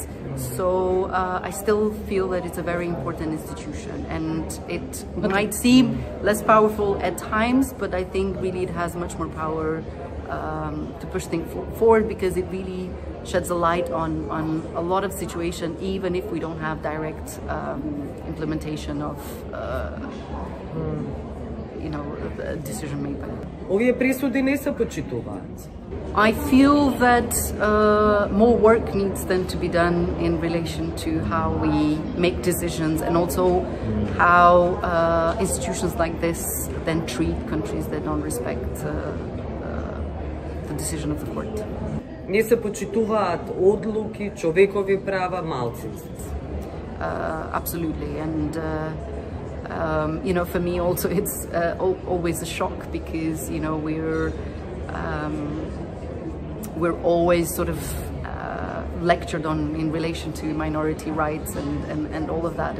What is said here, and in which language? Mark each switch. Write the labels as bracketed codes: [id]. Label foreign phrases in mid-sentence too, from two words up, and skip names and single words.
[en] So I still feel that it's a very important institution, and it might seem less powerful at times, but I think really it has much more power to push things forward, because it really sheds a light on a lot of situations, even if we don't have direct implementation of you know, the decision made by them. [mk] Овие пресуди не се почитуваат. [en] I feel that more work needs then to be done in relation to how we make decisions, and also how institutions like this then treat countries that don't respect the decision of the court. [mk] Не се почитуваат одлуки, човекови права, малцинства. [en] absolutely. And you know, for me also, it's always a shock, because you know we're always sort of lectured on in relation to minority rights and all of that.